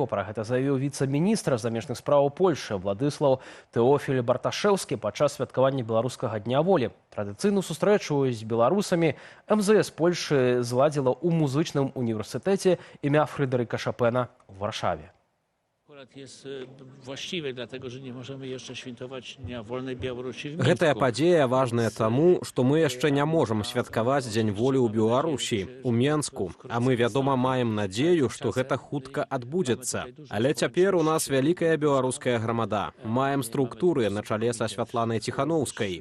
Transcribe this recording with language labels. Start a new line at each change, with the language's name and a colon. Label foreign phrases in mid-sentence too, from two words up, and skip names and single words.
Belarusian: Пра гэта заявіў віцэ-міністр замежных спраў Польшы Владыслаў Тэофіль Барташэўскі падчас святкавання беларускага Дня волі. Традыцыйную сустрэчу з беларусамі МЗС Польшы зладзіла ў музычным універсітэце імя Фрыдэрыка Шопена ў Варшаве.
Polish: Jest właściwe, dlatego że nie możemy jeszcze świętować Dnia Wolnej Białorusi w Mińsku.
Belarusian: Гэтая падзея важная таму, што мы яшчэ не можам святкаваць Дзень волі ў Беларусі, у Менску, а мы, вядома, маем надзею, што гэта хутка адбудзецца. Але цяпер у нас вялікая беларуская грамада. Маем структуры на чале са Святланай Ціханаўскай.